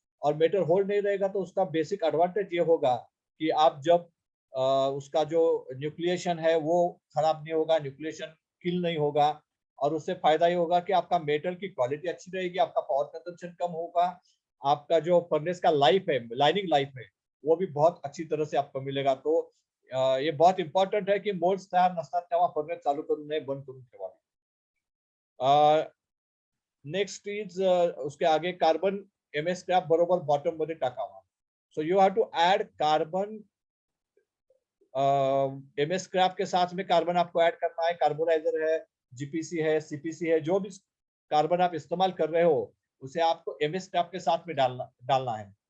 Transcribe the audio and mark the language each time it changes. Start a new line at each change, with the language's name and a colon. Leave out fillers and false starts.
Hindi: और metal hold नहीं रहेगा तो उसका बेसिक एडवांटेज ये होगा कि आप जब उसका जो न्यूक्लिएशन है वो खराब नहीं होगा, न्यूक्लिएशन किल नहीं होगा। और उससे फायदा ये होगा कि आपका मेटल की क्वालिटी अच्छी रहेगी, आपका पावर कंजम्पशन कम होगा, आपका जो फर्नेस का लाइफ है, लाइनिंग लाइफ है, वो भी बहुत अच्छी तरह से आपको मिलेगा। तो ये बहुत इंपॉर्टंट है की
Marathi: मोल्ड्स तयार नसतात तेव्हा फर्नेस चालू करू नये, बंद करून ठेवावे।
English: next is
Hindi: उसके आगे
Marathi: कार्बन एमएस स्क्रॅप बरोबर बॉटम मध्ये टाकावा।
English: so you have to add
Hindi: carbon MS scrap के साथ में कार्बन आपको ऐड करना है। कार्बोनाइजर है, जीपीसी है, सीपीसी है, जो भी कार्बन आप इस्तेमाल कर रहे हो उसे आपको एमएस स्क्रैप के साथ में डालना है।